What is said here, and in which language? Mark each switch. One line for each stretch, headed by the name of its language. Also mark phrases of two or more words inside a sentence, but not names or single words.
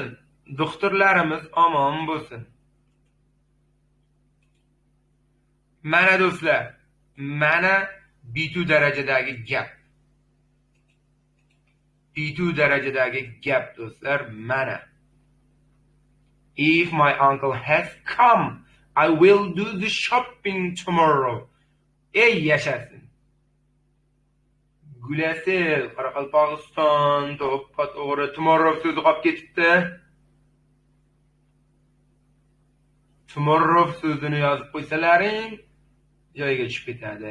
Uzbek: Doktorlarimiz omon bo'lsin. Mana do'stlar, mana B2 darajadagi gap. B2 darajadagi gap do'stlar, mana.
English: If my uncle has come, I will do the shopping tomorrow.
Uzbek: Ey yashasin. Gulasil, Qoraqalpog'iston, to'g'ri, tomorrow so'zi qolib ketibdi. Tomorrow so'zini yozib qo'ysalaring, joyiga tushib ketadi.